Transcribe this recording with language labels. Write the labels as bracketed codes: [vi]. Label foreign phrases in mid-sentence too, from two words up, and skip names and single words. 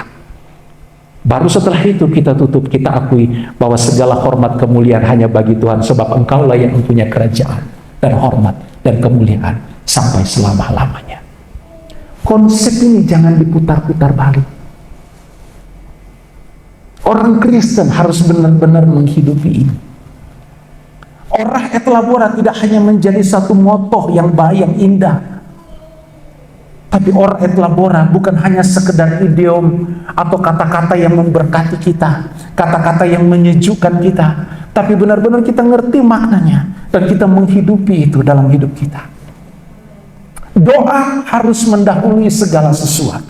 [id] Baru setelah itu kita tutup, kita akui bahwa segala hormat kemuliaan hanya bagi Tuhan, sebab Engkaulah yang mempunyai kerajaan dan hormat dan kemuliaan sampai selama-lamanya. Konsep ini jangan diputar-putar balik. Orang Kristen harus benar-benar menghidupi ini. [la] Orah et labora [id] tidak hanya menjadi satu moto yang baik, yang indah, tapi [la] orah et labora [id] bukan hanya sekedar idiom atau kata-kata yang memberkati kita, kata-kata yang menyejukkan kita, tapi benar-benar kita ngerti maknanya dan kita menghidupi itu dalam hidup kita. Doa harus mendahului segala sesuatu.